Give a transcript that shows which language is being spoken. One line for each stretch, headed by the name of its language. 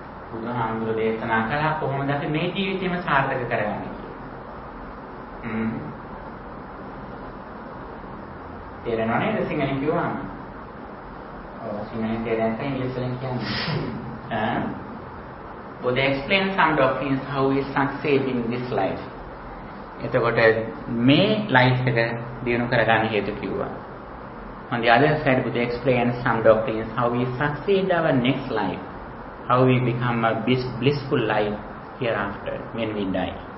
Sinhala: බුදුහාමුදුරෝ දේශනා කළා කොහොමද අපි මේ ජීවිතේම සාර්ථක කරගන්නේ කියලා. තේරෙනවා නේද සිංහලෙන් කියවන්න? ඔව් සිංහලෙන් තේරෙන තැන ඉංග්‍රීසියෙන් කියන්නේ.
English: Buddha explains some doctrines how we succeed in this life.
Sinhala: එතකොට මේ ලයිෆ් එක දිනු කරගන්න හේතු කිව්වා.
English: On the other side Buddha explains some doctrines how we succeed in our next life. How we become a blissful life hereafter when we die.